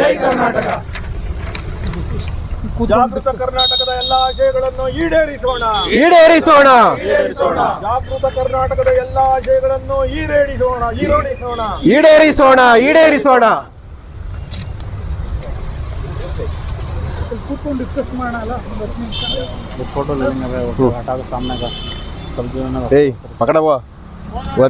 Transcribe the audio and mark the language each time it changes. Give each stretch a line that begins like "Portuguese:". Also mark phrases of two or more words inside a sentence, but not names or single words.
Kannada: ಜಾಗೃತ ಕರ್ನಾಟಕದ ಎಲ್ಲ ಆಶಯಗಳನ್ನು ಈಡೇರಿಸೋಣ. ಜಾಗೃತ ಕರ್ನಾಟಕದ ಎಲ್ಲ ಆಶಯಗಳನ್ನು ಈಡೇರಿಸೋಣ. ಕೂತ್ಕೊಂಡು ಡಿಸ್ಕಸ್ ಮಾಡೋಣ.
Hindi: फोटो लेंगे सामने का सब जो है ना पकड़ा हुआ